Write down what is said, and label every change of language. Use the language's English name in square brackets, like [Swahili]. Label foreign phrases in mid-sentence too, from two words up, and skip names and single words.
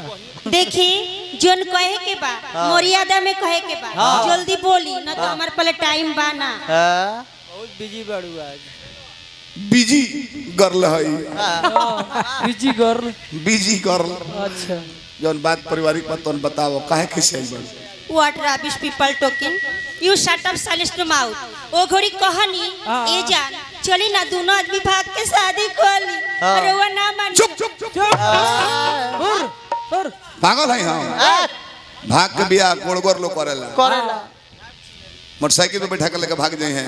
[Bhojpuri] देखी जोन कहे के बा मर्यादा में कहे के बा जल्दी बोली ना तो हमारे पहले टाइम बा ना। बहुत बिजी बाड़ू आज। [English] busy girl है busy girl busy girl. [Bhojpuri] अच्छा जौन बात पारिवारिक बात तोन बताओ काहे खिसे बन। [English] What rubbish people talking? You shut up silence to mouth। [Bhojpuri] ओ घड़ी कहानी ए जान चली ना दोनों आदमी भाग के शादी कर ली। अरे वो ना मान। चुप चुप चुप पागल है हम भाग के बियाह गोड़ लो करेला मोटरसाइकिल पे बैठा के लेके भाग जाए हैं।